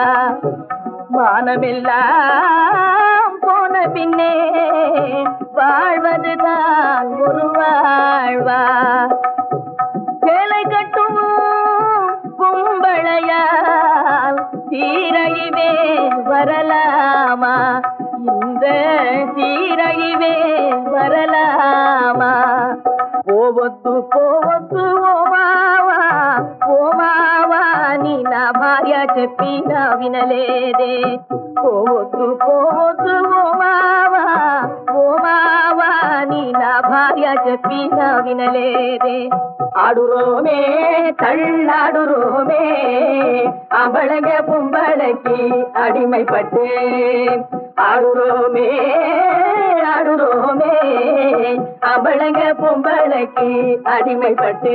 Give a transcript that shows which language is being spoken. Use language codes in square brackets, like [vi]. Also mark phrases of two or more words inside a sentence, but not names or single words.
[ta] மானமெல்லாம் போன பின்னே வாழ்வது தான் ஒரு வாழ்வா. சேலை கட்டும் கும்பளையால் சீரழிவே வரலாமா? இந்த சீரழிவே வரலாமா? [te] పోవద్దు పోవద్దు ఓ మావా ఓ మావా నీ నా భార్య చెప్పినా వినలేదే. పోవద్దు పోవద్దు ఓ మావా నీ నా భార్య చెప్పినా వినలేదే. [ta] ஆடுறோமே தள்ளாடுறோமே அவளக பொம்பளைக்கு அடிமைப்பட்டு. ஆடுறோமே ஆடுறோமே அவளக பொம்பளைக்கு அடிமைப்பட்டு.